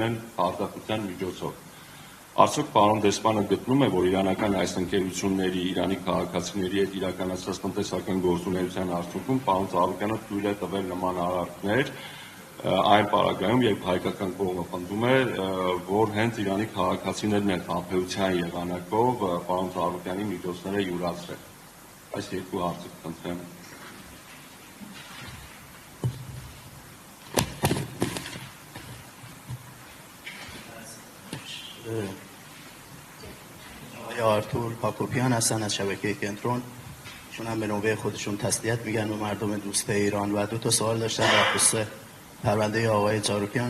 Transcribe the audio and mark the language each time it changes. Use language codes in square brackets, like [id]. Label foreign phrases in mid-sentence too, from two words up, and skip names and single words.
[hy] են արտադրության միջոցով։ Արդյոք պարոն դեսպանը գտնում է, որ իրանական այս ընկերությունների Իրանի քաղաքացիների հետ իրականացած տնտեսական գործունեության արդյունքում պարոն Ծառուկյանը թույլ է տվել նման արարքներ այն պարագայում, երբ հայկական կողմը պնդում է, որ հենց Իրանի քաղաքացիներն են խաբեության եղանակով պարոն Ծառուկյանի միջոցները յուրացրել։ Այս երկու հարցը կխնդրեմ։ [fa] آرتور پاکوپیان هستن از شبکه کنترون. ایشون هم به نوبه خودشون تسلیت میگن و مردم دوست ایران و دو تا سوال داشتن در خصوص پرونده آقای جاروکیان.